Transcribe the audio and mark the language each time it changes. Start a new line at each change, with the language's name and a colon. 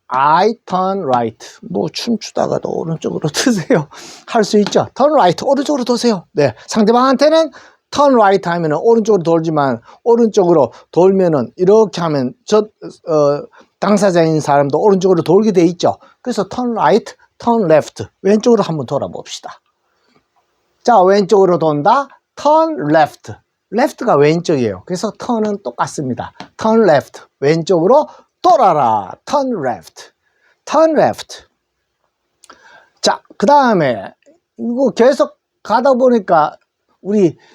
English: I turn right.
Korean: 뭐 춤추다가도 오른쪽으로 드세요. 할 수 있죠.
English: turn right.
Korean: 오른쪽으로 도세요. 네. 상대방한테는
English: turn right
Korean: 하면은 오른쪽으로 돌지만 오른쪽으로 돌면은 이렇게 하면 당사자인 사람도 오른쪽으로 돌게 돼 있죠. 그래서
English: turn right, turn left.
Korean: 왼쪽으로 한번 돌아봅시다. 자, 왼쪽으로 돈다.
English: turn left.
Korean: left가 왼쪽이에요. 그래서 turn은 똑같습니다.
English: turn left.
Korean: 왼쪽으로 돌아라. turn left. 자, 그 다음에 이거 계속 가다 보니까 우리